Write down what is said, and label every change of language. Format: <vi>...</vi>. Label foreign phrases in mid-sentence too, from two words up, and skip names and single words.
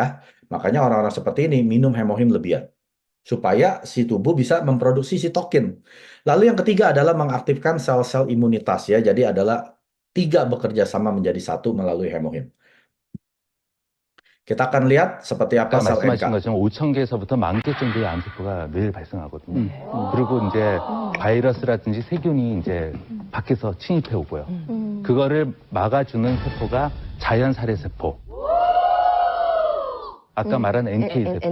<id>Makanya orang-orang seperti ini minum Hemohim lebihan supaya si tubuh bisa memproduksi sitokin. Lalu yang ketiga adalah mengaktifkan sel-sel imunitas ya. Jadi adalah 3 bekerja sama menjadi satu melalui Hemohim. Kita akan lihat seperti apa 아까 sel NK.</id> <ko>말씀하신 것처럼 5천 개에서부터 10,000개 정도의 암세포가 매일 발생하거든요. 그리고 이제 바이러스라든지 세균이 이제 밖에서 침입해 오고요. 그거를 막아주는 세포가 자연 살해 세포. 아까 말한 NK 세포.</ko>